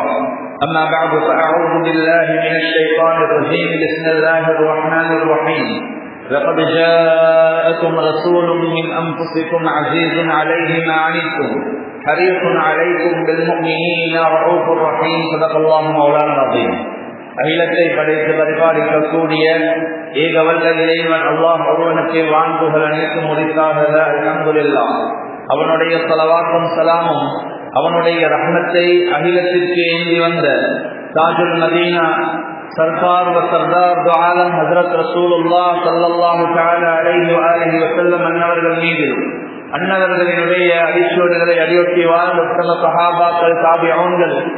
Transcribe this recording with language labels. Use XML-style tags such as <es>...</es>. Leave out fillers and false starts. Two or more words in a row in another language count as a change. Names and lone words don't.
<ar>أما بعد، فأعوذ بالله من الشيطان الرجيم. بسم الله الرحمن الرحيم. لقد جاءكم رسول من أنفسكم عزيز عليه ما عنتم حريص عليكم بالمؤمنين رؤوف رحيم. صدق الله مولانا العظيم.</ar> <ta>அகிலத்தை படைத்து பரிபாலிக்கக்கூடிய ஏக வல்ல இறைவன் அல்லாஹ் ஒருவனுக்கு வான்புகள் அனைத்து முடித்தார்கள்.</ta> <ar>الحمد لله.</ar> <ta>அவனுடைய ஸலவாத்தும் ஸலாமும் அவனுடைய ரஹ்மத்தை அகிலத்திற்கு ஏந்தி வந்த தாஜுல் மதீனா</ta> <ur>سرکار و سردار دو عالم</ur> <ta>ஹஜ்ரத் ரசூலுல்லாஹ்</ta> <ar>صلى الله تعالى عليه وآله وسلم</ar> <ta>அன்னவர்கள் மீது, அன்னவர்களினுடைய அடிச்சுவடுகளை அடியொட்டி வாழ்ந்த உத்தம சஹாபாக்கள், தாபிஊன்கள்,</ta>